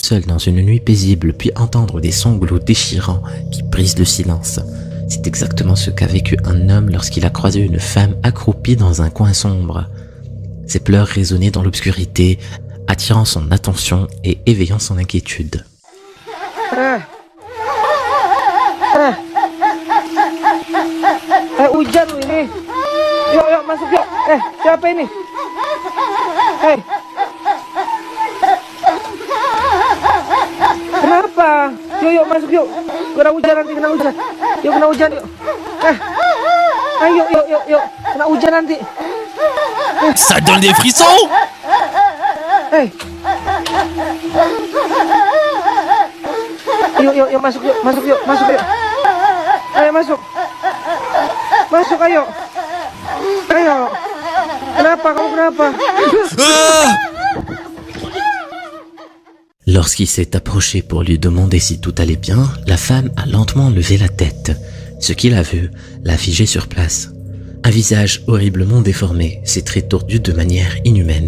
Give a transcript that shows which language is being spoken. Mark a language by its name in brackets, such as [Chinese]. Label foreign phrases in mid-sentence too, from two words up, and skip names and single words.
[French] Seul dans une nuit paisible, puis entendre des sanglots déchirants qui brisent le silence. C'est exactement ce qu'a vécu un homme lorsqu'il a croisé une femme accroupie dans un coin sombre. Ses pleurs résonnaient dans l'obscurité, attirant son attention et éveillant son inquiétude. [Indonesian] Hujan ini. Yuk masuk yuk. Siapa ini? Kenapa? Yuk masuk yuk. Kena hujan nanti, kena hujan. Yuk kena hujan yuk. Ayo yuk. Kena hujan nanti. [French] Ça donne des frissons. [Indonesian] Yuk masuk yuk. Ayo masuk. Masuk ayo. Kenapa? Kamu kenapa? [French] Lorsqu'il s'est approché pour lui demander si tout allait bien, la femme a lentement levé la tête. Ce qu'il a vu l'a figé sur place. Un visage horriblement déformé, ses traits tordus de manière inhumaine.